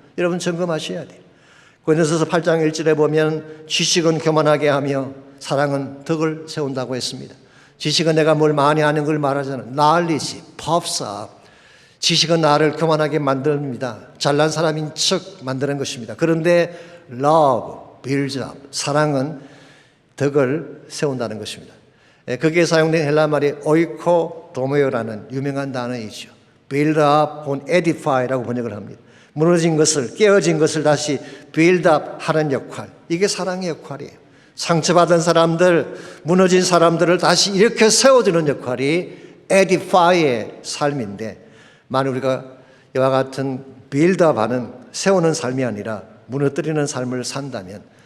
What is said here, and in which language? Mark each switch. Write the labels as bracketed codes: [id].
[ko] 여러분 점검하셔야 돼요. 고린도서서 8장 1절에 보면 지식은 교만하게 하며 사랑은 덕을 세운다고 했습니다. 지식은 내가 뭘 많이 아는 걸 말하잖아요. [en] knowledge, puffs up. [ko] 지식은 나를 교만하게 만듭니다. 잘난 사람인 척 만드는 것입니다. 그런데 [en] love builds up. [ko] 사랑은 덕을 세운다는 것입니다. 거기에 사용된 헬라 말이 오이코도모요라는 유명한 단어이죠. [en] build up [ko] 혹은 edify라고 번역을 합니다. 무너진 것을, 깨어진 것을 다시 build up 하는 역할. 이게 사랑의 역할이에요. 상처받은 사람들, 무너진 사람들을 다시 일으켜 세워주는 역할이 edify의 삶인데, 만약 우리가 이와 같은 [en] build up [ko] 하는 세우는 삶이 아니라 무너뜨리는 삶을 산다면